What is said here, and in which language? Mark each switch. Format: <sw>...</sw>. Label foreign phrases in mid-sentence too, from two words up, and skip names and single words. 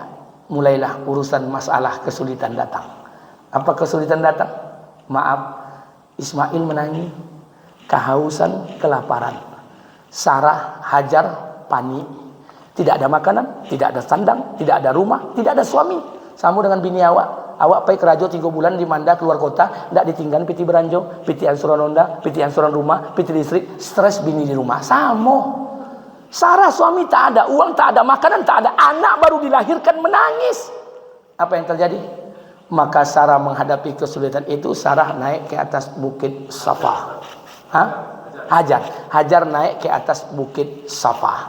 <id>Mulailah urusan masalah kesulitan datang. Apa kesulitan datang? Maaf, Ismail menangis, kehausan, kelaparan. Sarah, Hajar, panik. Tidak ada makanan, tidak ada sandang, tidak ada rumah, tidak ada suami.</id> <min>Sama dengan bini awak. Awak pergi kerajo 3 bulan di Manda keluar kota, tidak ditinggal piti beranjo, piti ansuran onda, piti ansuran rumah, piti listrik, stres bini di rumah. Sama.</min> <id>Sarah suami tak ada, uang tak ada, makanan tak ada, anak baru dilahirkan menangis. Apa yang terjadi? Maka Sarah menghadapi kesulitan itu, Sarah naik ke atas bukit Safa. Hajar naik ke atas bukit Safa.</id>